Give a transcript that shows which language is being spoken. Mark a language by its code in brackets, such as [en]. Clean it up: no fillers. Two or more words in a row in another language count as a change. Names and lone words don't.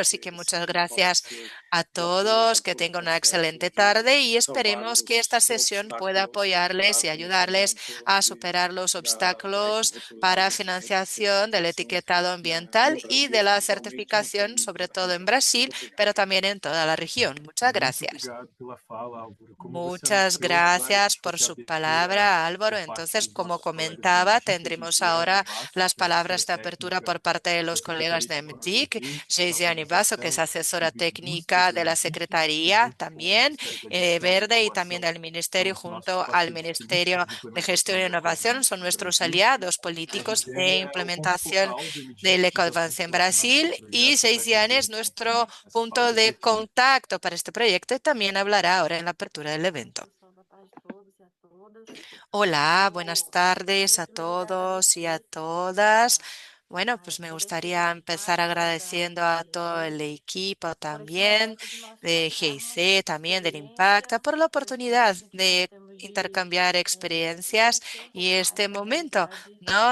[es] Así que muchas gracias a todos, que tengan una excelente tarde y esperemos que esta sesión pueda apoyarles y ayudarles a superar los obstáculos para financiación del etiquetado ambiental y de la certificación, sobre todo en Brasil, pero también en toda la región. Muchas [pt] Muito [es] gracias. [pt] obrigado pela fala, Álvaro. Como você [es] Muchas [pt] anunciou, [es] gracias [pt] vai [es] por [pt] ter [es] su [pt] abertura [es] palabra, Álvaro. [pt] por parte [es] Entonces, [pt] dos [es] como [pt] nossos colegas da [es] comentaba, [pt] MDIC, a [es] tendremos [pt] Geisiane [es] ahora [pt] Basso, [es] las [pt] que é [es] palabras [pt] assessora [es] de apertura [pt] técnica [es] por parte de [pt] da [es] los colegas [pt] Secretaria [es] de [pt] de Economia [es] MDIC, [pt] Verde, da [es] Geisiane Basso, que es [pt] Organização de [es] asesora [pt] Indústrias [es] técnica [pt] da [es] de la [pt] MDIC, e [es] Secretaría [pt] junto com o [es] también [pt] Ministério da Gestão e [es] Verde y también [pt] Inovação, [es] del [pt] são [es] Ministerio [pt] os nossos [es] junto al [pt] parceiros [es] Ministerio [pt] políticos de [es] de Gestión [pt] implementação [es] e [pt] do [es] Innovación. Son [pt] Ecoadvance [es] nuestros [pt] Brasil. [es] aliados [pt] A [es] políticos de [pt] Geisiane é o ponto [es] implementación [pt] focal do [es] del [pt] MDIC, que é o [es] Ecoadvance en [pt] coordenador do [es] Brasil y [pt] projeto, e vai [es] Geisiane [pt] fazer [es] es nuestro [pt] também essa fala [es] punto [pt] de [es] de [pt] abertura. [es] contacto para este proyecto y también hablará ahora en la apertura del evento. Hola, buenas tardes a todos y a todas. Bueno, pues me gustaría empezar agradeciendo a todo el equipo también de GIC, también del Impacta, por la oportunidad de intercambiar experiencias y este momento, ¿no?